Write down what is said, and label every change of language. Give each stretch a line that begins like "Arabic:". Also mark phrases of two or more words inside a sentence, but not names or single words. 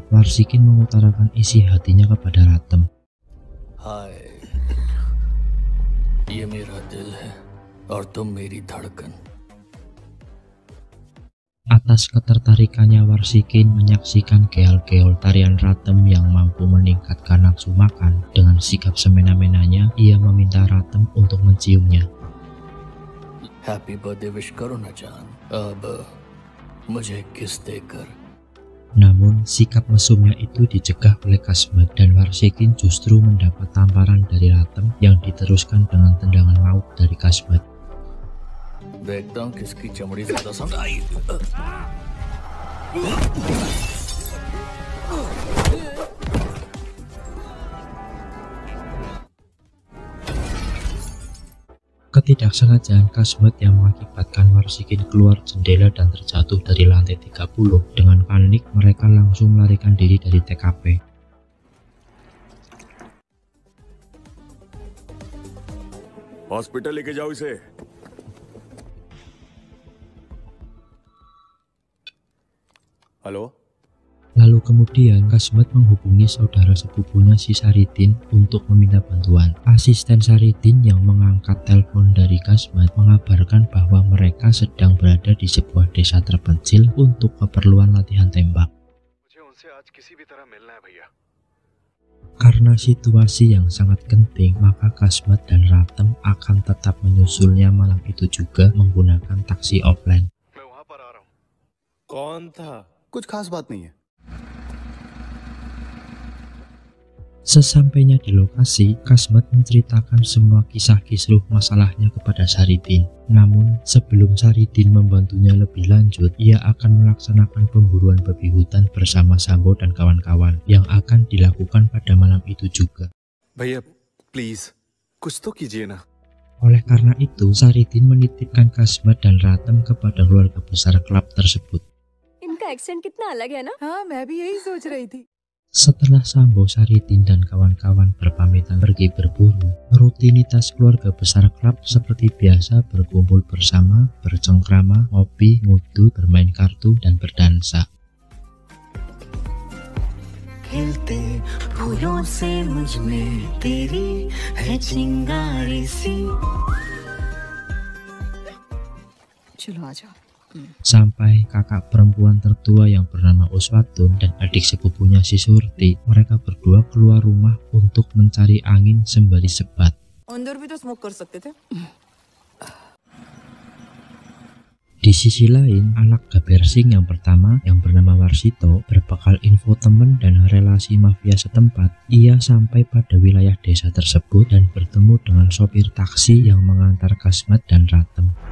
Indonesian: Warsikin mengutarakan isi hatinya kepada Ratem.
Hindi: हाय, ये मेरा दिल है और तुम मेरी धड़कन.
Indonesian: Atas ketertarikannya Warsikin menyaksikan geol-geol tarian Ratem yang mampu meningkatkan nafsu makan. Dengan sikap semena-menanya, ia meminta Ratem untuk menciumnya.
English: Happy birthday wish
Hindi: करो ना जान. अब मुझे kiss देकर.
Indonesian: Namun sikap mesumnya itu dicegah oleh Kasmat dan Warsikin justru mendapat tamparan dari Ratem yang diteruskan dengan tendangan maut dari Kasmat.
Hindi: देखता हूं किसकी चमड़ी ज्यादा समझ आई।
Indonesian: Ketidaksengajaan Kasmat yang mengakibatkan Warsikin keluar jendela dan terjatuh dari lantai 30. Dengan panik mereka langsung melarikan diri dari TKP.
Hindi: हॉस्पिटल लेके जाओ इसे।
Indonesian: Halo? Lalu kemudian Kasmat menghubungi saudara sepupunya si Saridin untuk meminta bantuan. Asisten Saridin yang mengangkat telepon dari Kasmat mengabarkan bahwa mereka sedang berada di sebuah desa terpencil untuk keperluan latihan tembak. Karena situasi yang sangat genting, maka Kasmat dan Ratem akan tetap menyusulnya malam itu juga menggunakan taksi offline.
Hindi: कौन था? कुछ खास बात नहीं है.
Indonesian: Sesampainya di lokasi, Kasmet menceritakan semua kisah kisruh masalahnya kepada Saridin. Namun, sebelum Saridin membantunya lebih lanjut, ia akan melaksanakan pemburuan babi hutan bersama Sambo dan kawan-kawan yang akan dilakukan pada malam itu juga.
Hindi: भैया प्लीज कुछ तो कीजिए ना.
Indonesian: Oleh karena itu, Saridin menitipkan Kasmet dan Ratem kepada keluarga besar klub tersebut.
Hindi: इनका एक्सेंट कितना अलग है ना? हाँ मैं भी यही सोच रही थी.
Indonesian: Setelah Sambo, Saridin, dan kawan-kawan berpamitan pergi berburu, rutinitas keluarga besar klub seperti biasa berkumpul bersama, bercengkrama, ngopi, ngudut, bermain kartu, dan berdansa.
Hindi: खिलते फूलों से मुझ में तेरी है चिंगारी सी. चलो आ जाओ.
Indonesian: Sampai kakak perempuan tertua yang bernama Uswatun dan adik sepupunya si Surti, mereka berdua keluar rumah untuk mencari angin sembari sebat.
Hindi: अंदर भी तो स्मोक कर सकते थे.
Indonesian: Di sisi lain, anak Gabersing yang pertama yang bernama Warsito berbekal info teman dan relasi mafia setempat, ia sampai pada wilayah desa tersebut dan bertemu dengan sopir taksi yang mengantar Kasmet dan Ratem.